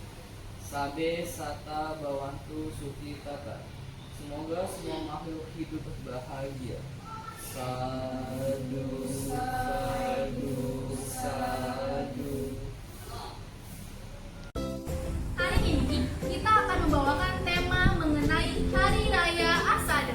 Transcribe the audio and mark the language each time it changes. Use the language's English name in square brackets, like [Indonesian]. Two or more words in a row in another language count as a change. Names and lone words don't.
[Pali] Sabe sata bawantu suki tata. [Indonesian] Semoga semua makhluk hidup bahagia. [Pali] Sadu, sadu, sadu. [Indonesian] Hari ini kita akan membawakan tema mengenai Hari Raya Asada.